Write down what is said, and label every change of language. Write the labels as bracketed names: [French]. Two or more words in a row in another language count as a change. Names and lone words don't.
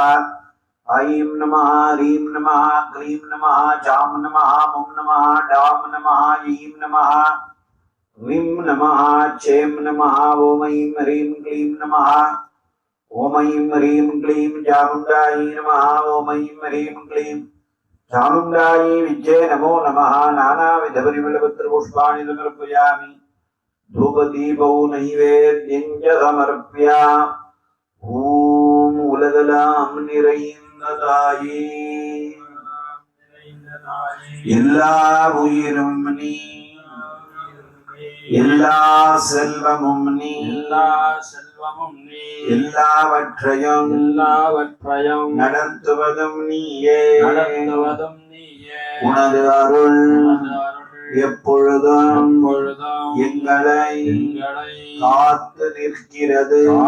[Sanskrit] ऐं नमः ह्रीं नमः क्लीं नमः चां नमः मुं नमः डां नमः ऐं नमः ह्रीं नमः चैं नमः ॐ ऐं ह्रीं क्लीं नमः ॐ ऐं ह्रीं क्लीं चामुण्डायै नमः ॐ ऐं ह्रीं क्लीं चामुण्डायै विद्ये नमो नमः। नानाविधपरिमलपत्रपुष्पाणि समर्पयामि। धूपदीपौ नैवेद्यं च समर्पयामि। [Tamil] ॐ उलगलां நிறைந்ததாயே எல்லா உயிரும் நீ எல்லா செல்வமும் நீ எல்லாவற்றையும் நடத்துவதும் நீயே உனது அருள் எப்பொழுதும் எங்களை காத்து நிற்கிறது.